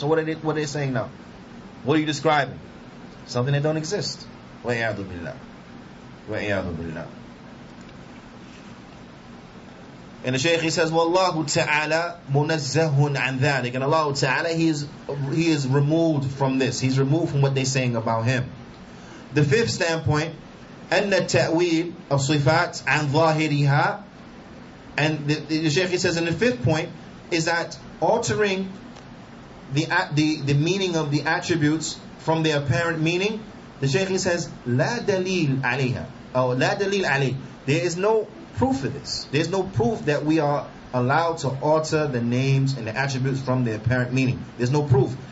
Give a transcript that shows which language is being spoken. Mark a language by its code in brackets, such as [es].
[en] So what are they saying now? What are you describing? Something that don't exist. [ar] وَإِيَاذُ بِاللَّهِ وَإِيَاذُ بِاللَّهِ. [en] And the Shaykh, he says, [ar] وَاللَّهُ تَعَالَى مُنَزَّهٌ عَنْ ذَلِكَ. [en] And Allah Ta'ala, He is removed from this. He's removed from what they're saying about Him. The fifth standpoint, [ar] أَنَّ التَّأْوِيلِ الصِّفَاتِ عَنْ ظَاهِرِهَا. [en] And the Shaykh, he says in the fifth point, is that altering the meaning of the attributes from their apparent meaning, the Shaykh, he says, [ar] لَا دَلِيلَ عَلَيْهَا, [en] or [ar] لَا دَلِيلَ عَلَيْهِ. [en] There is no proof of this. There's no proof that we are allowed to alter the names and the attributes from their apparent meaning. There's no proof.